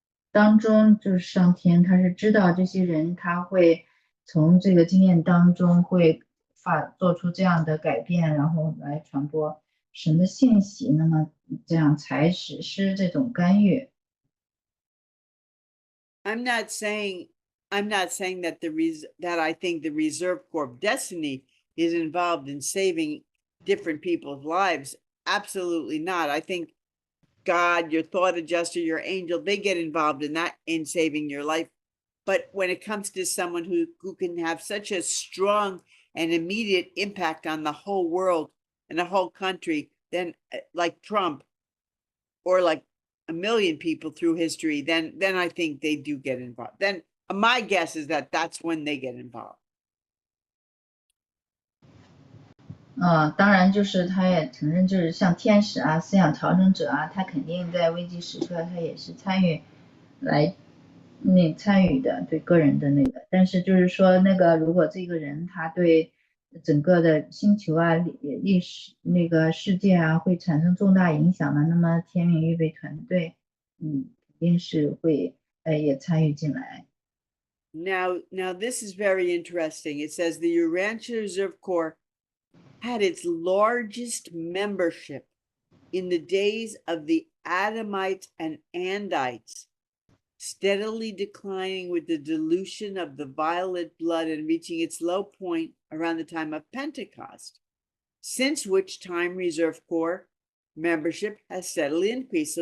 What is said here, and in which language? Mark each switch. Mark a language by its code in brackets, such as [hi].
[zh] 当中，就是上天他是知道这些人他会从这个经验当中会做出这样的改变，然后来传播神的信息，那么这样才实施这种干预。 [en] I'm not saying that that I think the Reserve Corps of Destiny is involved in saving different people's lives. Absolutely not. I think God, your thought adjuster, your angel, they get involved in that, in saving your life. But when it comes to someone who can have such a strong and immediate impact on the whole world and the whole country, then like Trump or like a million people through history, then I think they do get involved. Then my guess is that that's when they get involved. [zh] 当然就是他也承认，就是像天使啊、思想调整者啊，他肯定在危机时刻他也是参与的，对个人的那个。但是就是说那个如果这个人他对整个的星球啊、历史那个世界啊会产生重大影响的，那么天命预备团队肯定是会也参与进来。 [en] Now this is very interesting. It says the Urantia Reserve Corps had its largest membership in the days of the Adamites and Andites, steadily declining with the dilution of the violet blood and reaching its low point around the time of Pentecost, since which time Reserve Corps membership has steadily increased.